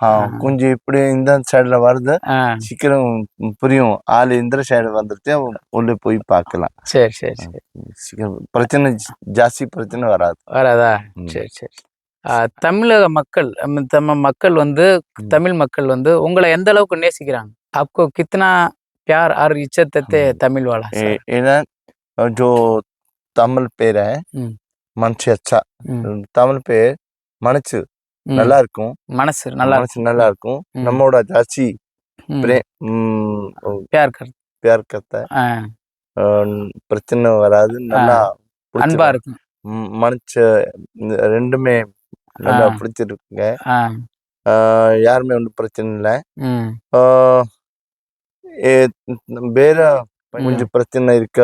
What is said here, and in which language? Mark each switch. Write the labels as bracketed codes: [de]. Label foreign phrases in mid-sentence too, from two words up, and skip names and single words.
[ta] கொஞ்சம் இப்படி இந்த சைடுல வருது, சீக்கிரம் புரியும். ஆள் இந்த சைடு வந்துட்டு உள்ள போய் பார்க்கலாம். சரி சரி சரி. சீக்கிரம் பிரச்சனை ஜாஸ்தி பிரச்சனை வராதா? சரி சரி. தமிழக மக்கள் மக்கள் வந்து தமிழ் மக்கள் வந்து உங்களை எந்த அளவுக்கு நேசிக்கிறாங்க? [hi] आपको कितना प्यार और इज्जत देते हैं तमिल वाला? [ta] ஏன்னா [hi] जो तमिल [ta] பேர் மனசு அச்சா, தமிழ் பேர் மனசு நல்லா இருக்கும். மனசு நல்லா இருக்கும். நம்மோட ஜாஸ்தி [hi] प्यार करता है. [ta] பிரச்சனை வராது, நல்லா அன்பா இருக்கும். மனசு ரெண்டுமே நல்லா பிடிச்சிருக்குங்க. யாருமே ஒன்றும் பிரச்சனை இல்லை. வேற கொஞ்சம் பிரச்சனை இருக்கு.